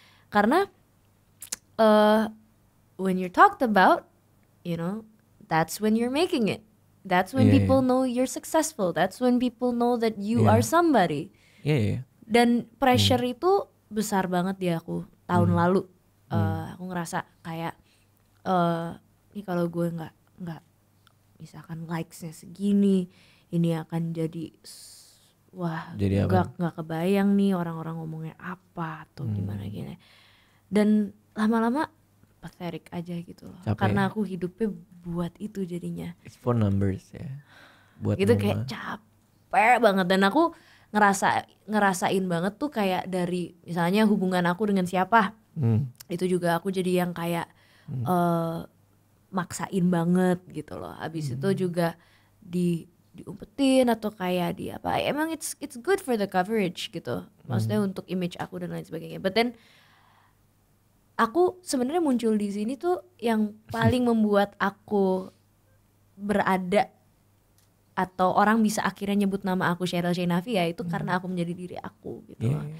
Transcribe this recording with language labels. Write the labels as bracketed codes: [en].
[en] Karena when you're talked about, you know, that's when you're making it. That's when people know you're successful. That's when people know that you are somebody. [id] Iya. Dan pressure itu besar banget di aku tahun lalu. Aku ngerasa kayak ini kalau gue nggak misalkan likesnya segini, ini akan jadi nggak kebayang nih orang-orang ngomongnya apa atau gimana gini. Dan lama-lama pathetic aja gitu loh. Capek. Karena aku hidupnya buat itu jadinya. [en] It's for numbers ya. Buat [id] Gitu kayak capek banget. Dan aku ngerasain banget tuh kayak dari misalnya hubungan aku dengan siapa. Itu juga aku jadi yang kayak maksain banget gitu loh. Habis itu juga diumpetin atau kayak di apa. [en] Emang it's good for the coverage gitu. [id] Maksudnya untuk image aku dan lain sebagainya. [en] But then [id] aku sebenarnya muncul di sini tuh yang paling membuat aku berada atau orang bisa akhirnya nyebut nama aku Cheryl Sheinafia itu karena aku menjadi diri aku gitu loh.